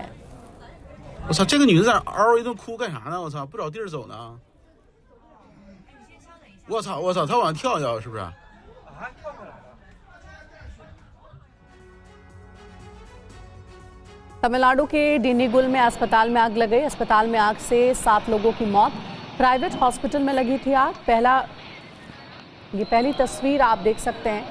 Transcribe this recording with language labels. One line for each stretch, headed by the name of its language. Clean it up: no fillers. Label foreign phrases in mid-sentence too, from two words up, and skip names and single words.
Chinese: 我操，这个女的在那嗷一顿哭干啥呢？我操，不找地儿走呢？我操，她往上跳一跳是不是？
Hindi: तमिलनाडु के डिंडीगुल में अस्पताल में आग लग गई। अस्पताल में आग से 7 लोगों की मौत।
English: private hospital
Hindi: में लगी थी आग। ये पहली तस्वीर आप देख सकते हैं।